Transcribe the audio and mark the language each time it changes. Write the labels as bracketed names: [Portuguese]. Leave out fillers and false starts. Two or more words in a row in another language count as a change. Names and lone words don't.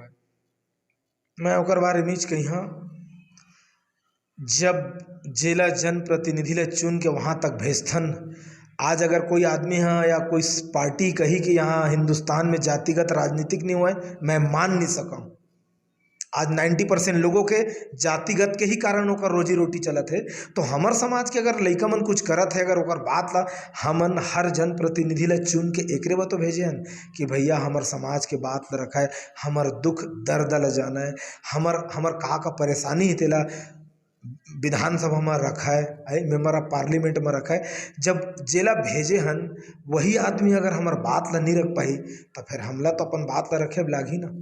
[Chhattisgarhi] मैं ओकर बारे में कही हाँ जब जिला जनप्रतिनिधि ले चुन के वहाँ तक भेजथन। आज अगर कोई आदमी है या कोई पार्टी कही कि यहाँ हिंदुस्तान में जातिगत राजनीतिक नहीं हुआ है मैं मान नहीं सका। आज 90% लोगों के जातिगत के ही कारण ओकर रोजी रोटी चलत है। तो हमार समाज के अगर लइका मन कुछ करत है अगर ओकर बात ला हमन हर जनप्रतिनिधि ला चुन के एकरे बा तो भेजे हन कि भैया हमार समाज के बात ला रखा है हमार दुख दर्द ला जाना है हमार का परेशानी है तेला विधानसभा में रखा है, [English] member of parliament [Chhattisgarhi] में रखा है। जब जेला भेजे हन वही आदमी अगर हमार बात ला नहीं रख पाई तो फिर हमला तो अपन बात ला रखे लागी ना।